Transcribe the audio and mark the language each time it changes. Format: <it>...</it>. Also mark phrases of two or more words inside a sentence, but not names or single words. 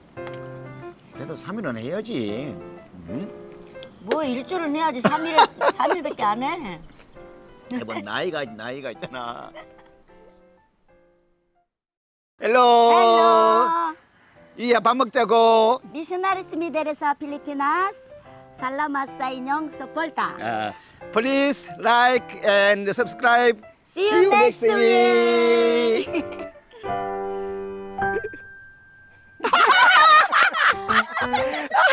<ko>그래도 3일은 해야지. 응? 뭐 일주일은 해야지 3일밖에 안 해. 뭐 나이가 있잖아. 헬로.</ko> <en>Hello.</en> <ko>이야 밥 먹자고.</ko> <ceb>Missionaries mi dari sa Pilipinas. Salamat sa inyong suporta.</ceb> <en>Please like and subscribe. See you next week.</en>